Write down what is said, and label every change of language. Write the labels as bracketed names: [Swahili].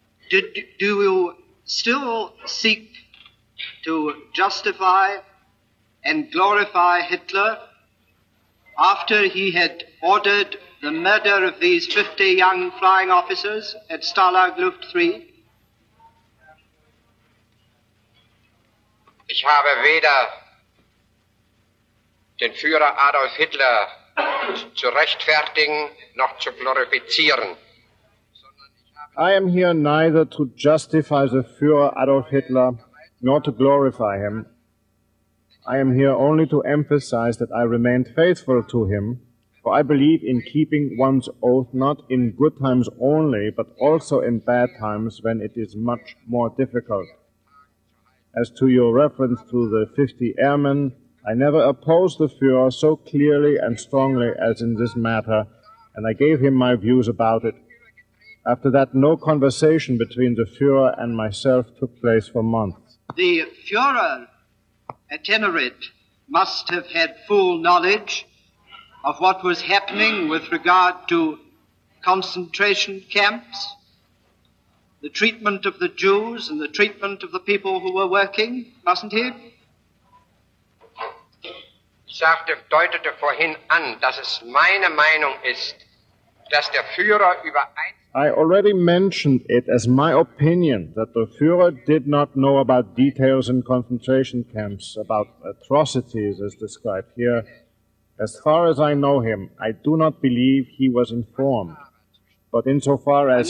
[English] Do you still seek to justify and glorify Hitler after he had ordered the murder of these 50 young flying officers at Stalag Luft 3? [German] Ich habe weder den Führer Adolf Hitler zu rechtfertigen noch zu glorifizieren. [English] I am here neither to justify the Führer Adolf Hitler nor to glorify him. I am here only to emphasize that I remained faithful to him, for I believe in keeping one's oath not in good times only, but also in bad times when it is much more difficult. As to your reference to the 50 airmen, I never opposed the Führer so clearly and strongly as in this matter, and I gave him my views about it. After that, no conversation between the Führer and myself took place for months. The Führer at Tenerate must have had full knowledge of what was happening with regard to concentration camps, the treatment of the Jews and the treatment of the people who were working, mustn't he? [German] Ich deutete vorhin an, dass es meine Meinung ist, dass der Führer [English] I already mentioned it as my opinion that the Führer did not know about details in concentration camps, about atrocities as described here. As far as I know him, I do not believe he was informed. But insofar as